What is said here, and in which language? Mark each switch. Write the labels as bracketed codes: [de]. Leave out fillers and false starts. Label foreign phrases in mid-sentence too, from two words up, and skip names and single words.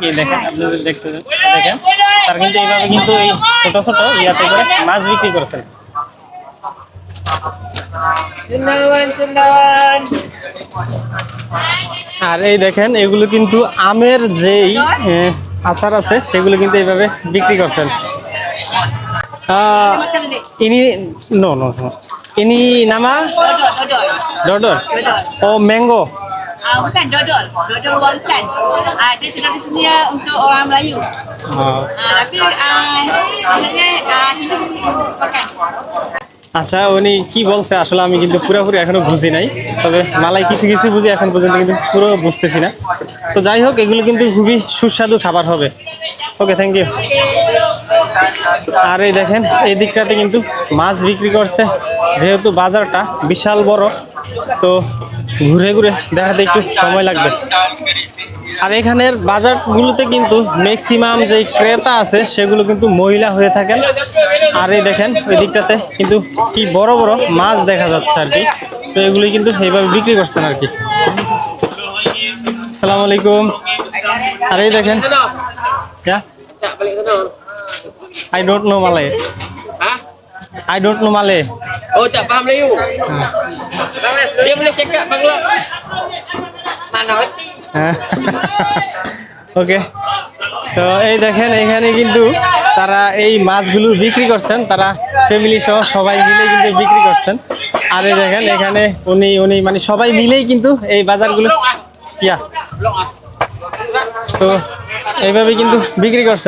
[bn] দেখেন আপনি যদি দেখতে দেখেন তারা কিন্তু এইভাবে কিন্তু এই ছোট ছোট ইয়াতে করে মাছ বিক্রি করছেন। আর এই দেখেন এগুলো কিন্তু আমের যেই আচার আছে সেগুলো কিন্তু এইভাবে বিক্রি করছেন। [ms] ini nama dodol. [en] Oh, mango. [ms] Bukan dodol warisan. Dia tradisinya untuk orang Melayu. Tapi biasanya Hindu makan. [bn] আচ্ছা, উনি কি বলছে আসলে আমি কিন্তু পুরোপুরি এখনো বুঝি নাই, তবে মালাই কিছু কিছু বুঝি, এখন পর্যন্ত কিন্তু পুরো বুঝতেছি না। তো যাই হোক, এগুলো কিন্তু খুবই সুস্বাদু খাবার হবে। [en] okay, thank you. [bn] আর এই দেখেন এই দিকটাতে কিন্তু মাছ বিক্রি করছে, যেহেতু বাজারটা বিশাল বড়, তো ঘুরে ঘুরে দেখাতে একটু সময় লাগবে। আর এখানের বাজারগুলোতে কিন্তু ম্যাক্সিমাম যে ক্রেতা আছে সেগুলো কিন্তু মহিলা হয়ে থাকেন। আর এই দেখেন ওই দিকটাতে কিন্তু কি বড় বড় মাছ দেখা যাচ্ছে আর কি, তো এগুলি কিন্তু এইভাবে বিক্রি করছেন আর কি। [ar] السلام عليكم. [bn] আর এই দেখেন, [en] I don't know Malay. Hah? I don't know Malay. [ms] Oh, tak faham Melayu. Dia boleh cakap Bangla. Mana? [bn] ওকে, তো এই দেখেন এখানে কিন্তু তারা এই মাছগুলো বিক্রি করছেন, তারা ফ্যামিলি সহ সবাই মিলে কিন্তু বিক্রি করছেন। আর এই দেখেন এখানে উনি মানে সবাই মিলেই কিন্তু এই বাজারগুলো তো এইভাবে কিন্তু বিক্রি করছেন।